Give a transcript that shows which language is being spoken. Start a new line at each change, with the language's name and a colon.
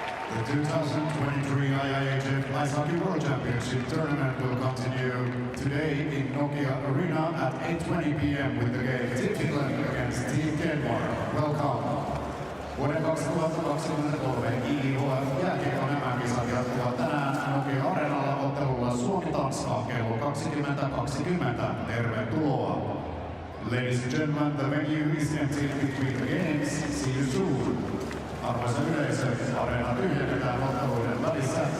English: The 2023 IIHF Ice Hockey World Championship tournament will continue today in Nokia Arena at 8:20 p.m. with the game Team Finland against Team Denmark. Welcome.
Finnish: Vuoden 2023 IIHF jääkiekon MM-kisat jatkuvat tänään Nokia Areenalla ottelulla Suomi-Tanska kello 20:20. Tervetuloa.
English: Ladies and gentlemen, the venue is empty between the games. See you soon.
Finnish: Arvoisa yleisö, areena tyhjennetään otteluiden välissä.